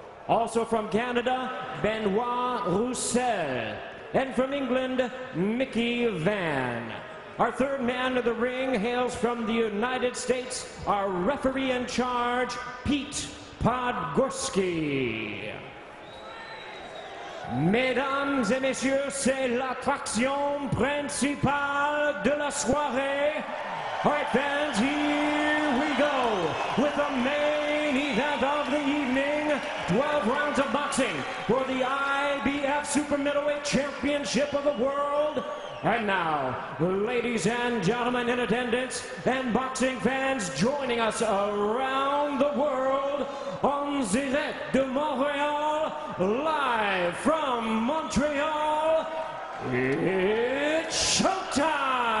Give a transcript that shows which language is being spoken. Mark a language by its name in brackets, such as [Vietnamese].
[English] Also from Canada, Benoit Roussel. And from England, Mickey Van. Our third man of the ring hails from the United States, our referee in charge, Pete Podgorski. [French] Mesdames et messieurs, c'est l'attraction principale de la soirée. [English] All right, fans, here we go with the main event of the evening. 12 rounds of boxing for the IBF Super Middleweight Championship of the World. And now, ladies and gentlemen in attendance and boxing fans joining us around the world, [French] en direct de Montréal, [English] live from Montreal, it's showtime!